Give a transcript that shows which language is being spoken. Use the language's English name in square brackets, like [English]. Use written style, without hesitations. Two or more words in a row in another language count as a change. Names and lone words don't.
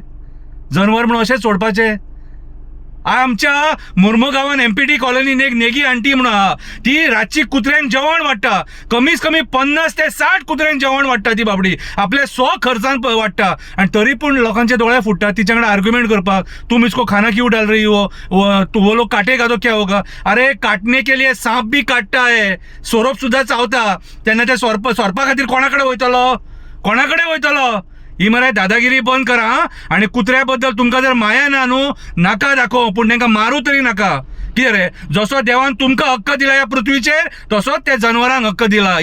[Konkani] जनवर म्हणून अशेंच सोडपाचें? आमच्या मुर्मुगांवान एमपीटी कॉलनीन एक नेगी आंटी म्हणून आहा, ती रातची कुत्र्यांक जेवण वाडटा. कमीत कमी 50 ते 60 कुत्र्यांक जेवण वाडटा ती बाबडी, आपल्या वाडटा. आनी तरी पूण लोकांचे दोळे फुटतात तिच्या कडेन आर्ग्युमेंट करपाक. [Hindi] तुम इसको खाना क्यों डाल रही हो, वो लोग काटेगा तो क्या होगा? अरे काटने के लिए सांप भी काटता है, [Konkani] सोरोप सुद्दां चावता. तेन्ना त्या सोरपा खातीर कोणा कडेन वयतलो? ही मरे दादागिरी बंद करा. आणि कुत्र्या बद्दल तुमकां जर माया ना न्हू, नाका दाखोव, पूण तांकां मारूं तरी नाका. कितें रे, जसो देवान तुमकां हक्क दिला ह्या पृथ्वीचेर तसोच त्या जनवरांक हक्क दिला.